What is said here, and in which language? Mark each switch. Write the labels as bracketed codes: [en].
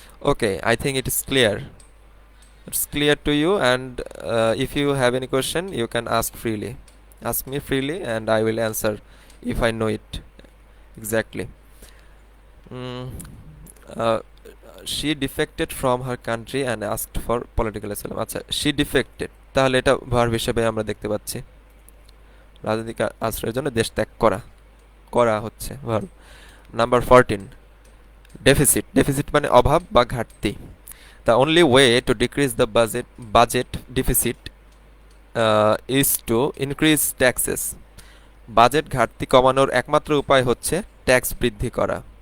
[en] Okay, I think it is clear, it's clear to you, and if you have any question you can ask me freely and I will answer if I know it exactly. mm, uh, she defected from her country and asked for political asylum. [bn] আচ্ছা, [en] she defected, [bn] তাহলে এটা verb হিসেবে আমরা দেখতে পাচ্ছি, রাজনৈতিক আশ্রয়ের জন্য দেশ ত্যাগ করা, করা হচ্ছে ভার্ব। Number 14, deficit. ডেফিসিট মানে অভাব বা ঘাটতি। [en] The only way to decrease the budget deficit is to increase taxes. [bn] Budget ঘাটতি কমানোর একমাত্র উপায় হচ্ছে ট্যাক্স বৃদ্ধি করা।